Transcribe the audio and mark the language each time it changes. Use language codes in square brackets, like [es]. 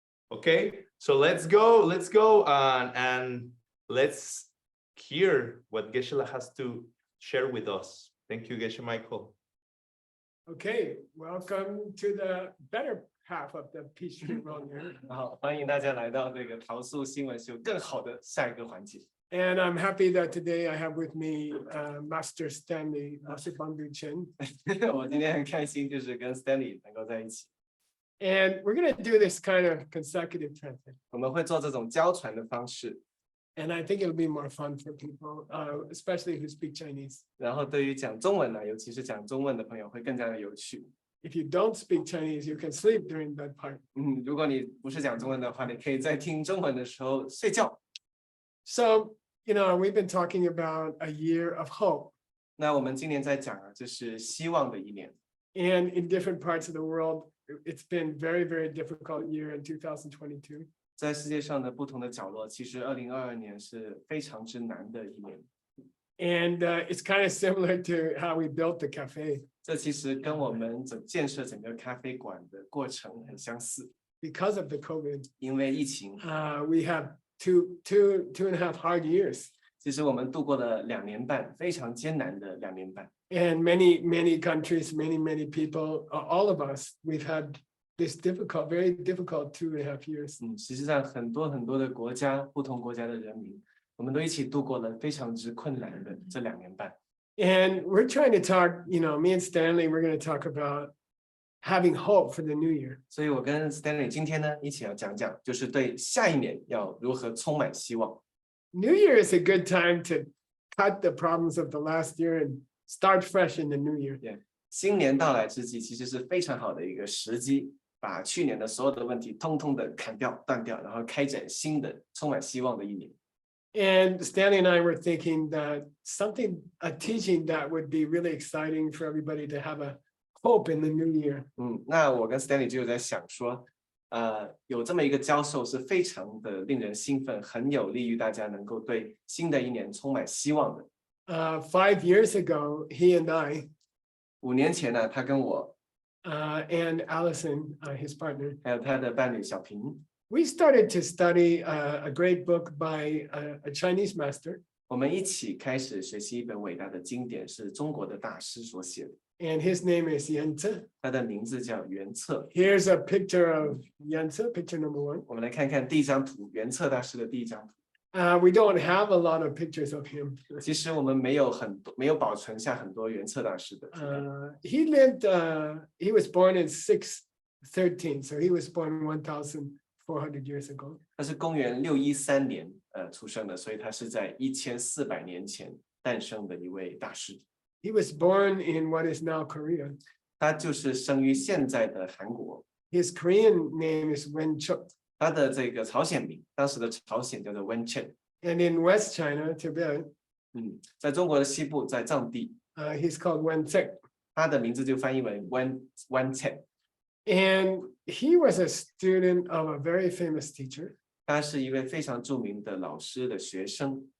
[en] Okay, so let's go and let's hear what Geshe has to share with us. Thank you, Geshe Michael. Okay, welcome to the better half of the Peachtree World News. [zh] 好，欢迎大家来到这个桃树新闻秀更好的下一个环节。 [en] And I'm happy that today I have with me Master Stanley Masibandu Chen. [zh] 我今天很开心，就是跟 Stanley 能够在一起。 [en] And we're going to do this kind of consecutive transit. [zh] 我们会做这种交传的方式， [en] And I think it'll be more fun for people, especially who speak Chinese. [zh] 然后对于讲中文呢，尤其是讲中文的朋友会更加的有趣。 [en] If you don't speak Chinese, you can sleep during that part. [zh] 如果你不是讲中文的话，你可以在听中文的时候睡觉。 [en] So, we've been talking about a year of hope. [zh] 那我们今年在讲啊，这是希望的一年。 [en] And in different parts of the world, it's been very, very difficult year in 2022. [zh] 在世界上的不同的角落，其实2022年是非常之难的一年。 [en] And it's kind of similar to how we built the cafe. [zh] 这其实跟我们建设整个咖啡馆的过程很相似， [en] Because of the COVID, [zh] 因为疫情， [en] we have two and a half hard years. [zh] 其实我们度过了2年半，非常艰难的2年半。 [en] And many countries, many people, all of us, we've had this very difficult 2.5 years. [zh] 实际上很多的国家，不同国家的人民，我们都一起度过了非常之困难的这2年半。 [en] And we're trying to talk, me and Stanley, we're going to talk about having hope for the new year. [zh] 所以我跟 Stanley 今天呢一起要讲讲，就是对下一年要如何充满希望。 [en] New Year is a good time to cut the problems of the last year and start fresh in the new year. [zh] 新年到来之际，其实是非常好的一个时机，把去年的所有的问题通通的砍掉、断掉，然后开展新的充满希望的一年。 [en] And Stanley and I were thinking that a teaching that would be really exciting for everybody to have a hope in the new year. [zh] 那我跟 Stanley 就在想说，有这么一个教授是非常的令人兴奋，很有利于大家能够对新的一年充满希望的。 [en] 5 years ago, he and I, [zh] 5年前呢，他跟我 [en] and Allison, his partner, [zh] 还有他的伴侣小平， [en] we started to study a great book by a Chinese master, [zh] 我们一起开始学习一本伟大的经典，是中国的大师所写的， [en] and his name is Yuance. [zh] 他的名字叫袁策。 [en] Here's a picture of Yuance, picture number 1. [zh] 我们来看看第一张图，袁策大师的第一张图。 [en] We don't have a lot of pictures of him. [zh] 其实我们没有保存下很多袁策大师的图片。 [en] He lived, he was born in 613, so he was born 1,400 years ago. [zh] 他是公元613年出生的，所以他是在1400年前诞生的一位大师。 [en] He was born in what is now Korea. [zh] 他就是生于现在的韩国， [en] His Korean name is Wenchuk. [zh] 他的这个朝鲜名，当时的朝鲜叫做温茜。 [en] And in West China, Tibet, [zh] 在中国的西部，在藏地， [en] he's called Wencek. [zh] 他的名字就翻译为温茜。 [en] And he was a student of a very famous teacher. [zh] 他是一位非常著名的老师的学生，